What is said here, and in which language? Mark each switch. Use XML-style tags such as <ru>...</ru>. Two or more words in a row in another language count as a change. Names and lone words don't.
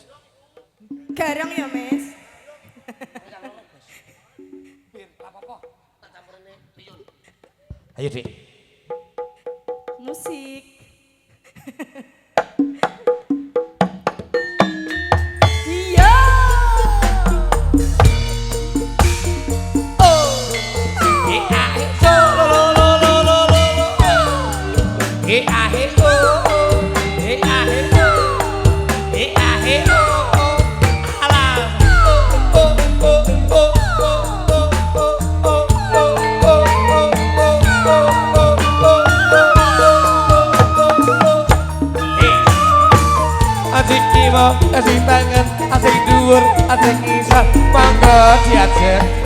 <jv>Garong ya, Mas. Ayo, Dik. Musik. Iya. Oh. Ahe so lo lo lo lo lo. Ahe oh. Ahe oh. Ahe oh. Alah. Oh oh oh asik kiwa, asik tangan, asik dhuwur, asik kisah, mangga diajak.</jv>